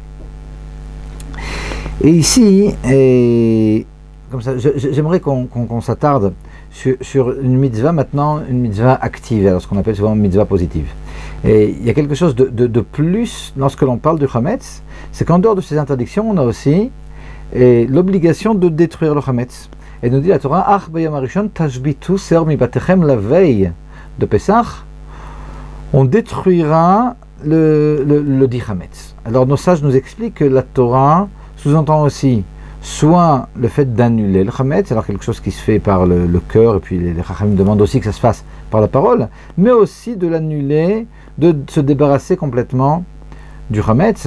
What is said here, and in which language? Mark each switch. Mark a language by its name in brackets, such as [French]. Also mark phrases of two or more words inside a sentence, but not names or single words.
[French] Et ici, comme ça, j'aimerais qu'on s'attarde sur une mitzvah maintenant, une mitzvah active, alors ce qu'on appelle souvent une mitzvah positive. Et il y a quelque chose de plus lorsque l'on parle du Hametz, c'est qu'en dehors de ces interdictions, on a aussi l'obligation de détruire le Hametz. Et nous dit la Torah, [Hebrew] אך ביום הראשון תשביתו שאור מבתיכם, [French] la veille de Pessah, on détruira le dit Hametz. Alors nos sages nous expliquent que la Torah sous-entend aussi soit le fait d'annuler le chametz, alors quelque chose qui se fait par le cœur, et puis les chachamim demandent aussi que ça se fasse par la parole, mais aussi de l'annuler, de se débarrasser complètement du chametz.